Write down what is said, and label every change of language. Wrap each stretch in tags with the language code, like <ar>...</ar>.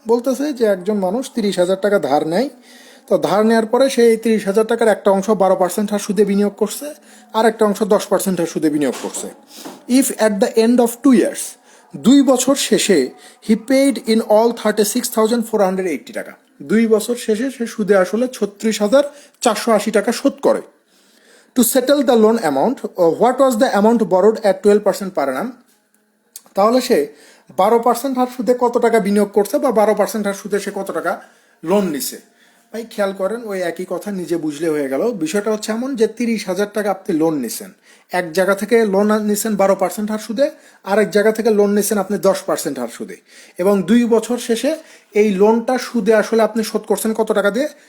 <bn>বলতেছে যে একজন মানুষ 30,000 টাকা ধার নেয়, তো ধার নেওয়ার পরে সেই 30,000 টাকার একটা অংশ 12% হার সুদে বিনিয়োগ করছে, আর একটা অংশ 10% হার সুদে বিনিয়োগ করছে।</bn> <en>if at the end of 2 years,</en> <bn>2 বছর শেষে</bn> <en>he paid in all 36,480 টাকা,</en> <bn>2 বছর শেষে সে সুদে আসলে 36,480 টাকা শোধ করে।</bn> <en>To settle the loan amount, what was the amount borrowed at 12% per annum?</en> <bn>তাহলে সে 12% হার সুদে কত টাকা বিনিয়োগ করছে, বা 12% হার সুদে সে কত টাকা লোন নিছে। ভাই খেয়াল করেন, ওই একই কথা নিজে বুঝলে হয়ে গেল। বিষয়টা হচ্ছে এমন যে 30,000 টাকা আপনি লোন নিছেন, এক জায়গা থেকে লোন নিছেন 12% হার সুদে, আরেক জায়গা থেকে লোন নিছেন আপনি 10% হার সুদে, এবং 2 বছর শেষে এই লোনটা সুদে আসলে আপনি শোধ করছেন কত টাকা দিয়ে?</bn>